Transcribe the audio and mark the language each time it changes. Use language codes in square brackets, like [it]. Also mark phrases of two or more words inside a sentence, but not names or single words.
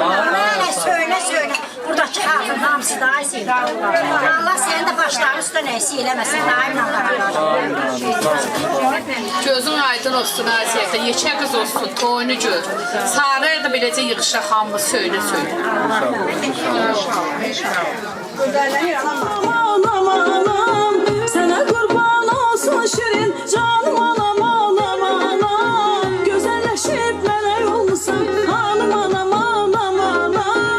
[az] Mənə söylə. Burada buradakı xalqın hamısı da sevdi. Allah sənin də başların üstünə əksik eləməsin, daimlə beraber. Gözün aydın olsun Aziyətə, yekə qız olsun, toyunu gör. Sarıya da beləcə yığışa hamı söylə. [tr] Aman aman aman, sana kurban olsun şirin canım anam anam anam. Güzelleşip melek olsan hanım anam anam anam.